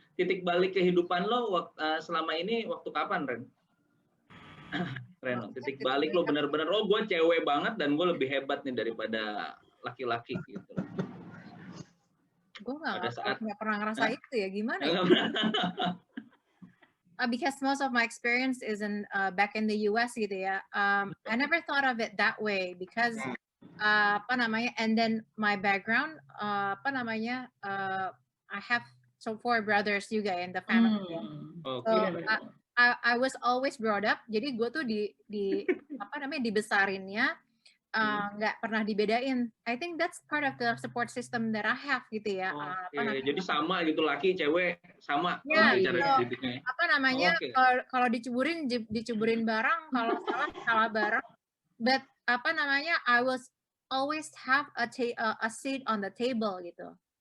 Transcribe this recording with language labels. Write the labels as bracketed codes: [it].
[id] Titik balik kehidupan lo selama ini waktu kapan, Ren? Reno, titik balik lo bener-bener, oh gue cewek banget dan gue lebih hebat nih daripada laki-laki gitu. Gue nggak pernah ngerasa itu ya, gimana ya? [en] Because most of my experience is in back in the US [id] gitu ya. [en] I never thought of it that way because [id] apa namanya, [en] and then my background apa namanya, I have so 4 brothers juga in the family. So I was always brought up. [id] Jadi gue tuh di apa namanya dibesarinnya nggak pernah dibedain. [en] I think that's part of the support system that I have [id] gitu ya. Jadi sama gitu, laki cewek sama. Ya, apa namanya kalau dicuburin bareng, kalau salah bareng. [en] But [id] apa namanya, [en] I was always have a seat on the table [id] gitu.